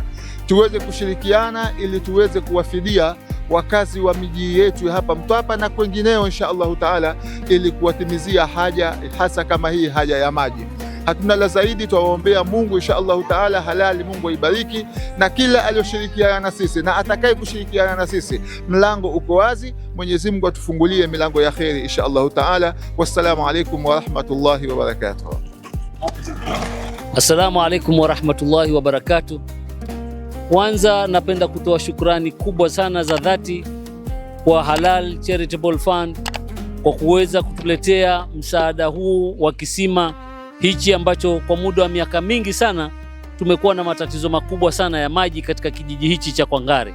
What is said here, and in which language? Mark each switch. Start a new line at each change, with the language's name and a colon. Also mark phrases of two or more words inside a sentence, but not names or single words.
Swahili: Tuweze kushirikiana ili tuweze kuwafidia wakazi wa miji yetu hapa Mtwapa na kwengineo
Arabic: إن شاء الله تعالى,
Swahili: ili kuwatimizia haja hasa kama hii haja ya maji. Hatuna la zaidi, tuwaombea Mungu
Arabic: إن شاء الله تعالى
Swahili: halali, Mungu aibariki, na kila aliyoshirikiana na sisi na atakaye kushirikiana na sisi, mlango uko wazi. Mwenyezi Mungu atufungulie milango ya kheri
Arabic: إن شاء الله تعالى. والسلام عليكم ورحمة الله وبركاته. السلام عليكم ورحمة الله وبركاته.
Swahili: Kwanza napenda kutoa shukrani kubwa sana za dhati kwa Halal Charitable Fund kwa kuweza kutuletea msaada huu wa kisima hichi ambacho kwa muda wa miaka mingi sana tumekuwa na matatizo makubwa sana ya maji katika kijiji hichi cha Kwangare.